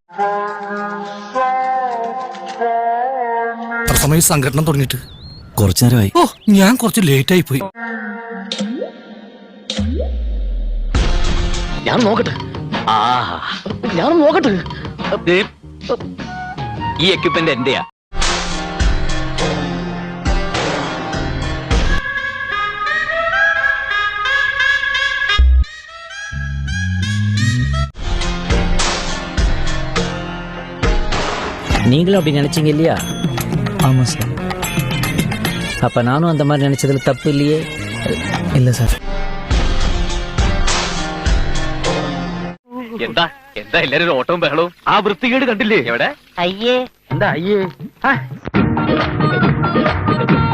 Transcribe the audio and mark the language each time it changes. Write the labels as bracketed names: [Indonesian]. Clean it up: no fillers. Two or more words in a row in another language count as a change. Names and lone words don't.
[Malayalam] സമയം സംഘടന തുടങ്ങിയിട്ട് കുറച്ചു നേരമായി. ഓ, ഞാൻ കുറച്ച് ലേറ്റ് ആയി പോയി. ഞാൻ നോക്കട്ടെ. ഞാൻ നോക്കട്ടെ. ഈ എക്യുപ്മെന്റ് എന്റെയാ. [Tamil] நீங்களும் அப்படி நினைச்சீங்க இல்லையா? ஆமா சார். அப்ப நானும் அந்த மாதிரி நினைச்சதுல தப்பு இல்லையே? இல்ல சார். [Malayalam] എന്താ എന്താ എല്ലാരും ഒരു ഓട്ടവും ബഹളവും? ആ വൃത്തികേട് കണ്ടില്ലേ? എവിടെ? [Tamil] ஐயே [Malayalam] എന്താ അയ്യേ?